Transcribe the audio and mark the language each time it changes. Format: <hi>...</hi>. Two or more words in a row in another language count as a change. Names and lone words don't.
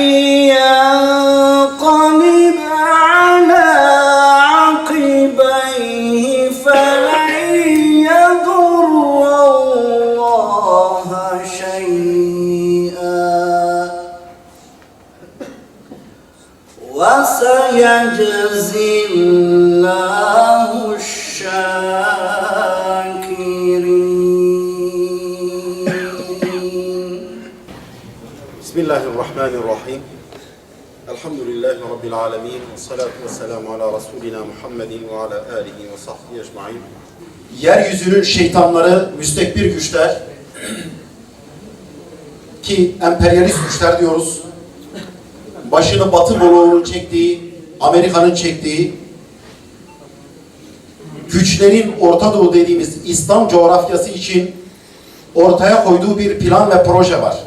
<ar>ينقلب على عقبيه فلن يضر الله شيئا وسيجزي الله الشاكرين. Bismillahirrahmanirrahim. الحمد لله رب العالمين. الصلاة والسلام على رسولنا محمد و على آله و صحبه أجمعين.</ar> <tr>Yeryüzünün şeytanları, müstekbir güçler ki emperyalist güçler diyoruz. Başını Batı bloğunun çektiği, Amerika'nın çektiği güçlerin Orta Doğu dediğimiz İslam coğrafyası için ortaya koyduğu bir plan ve proje var.</tr>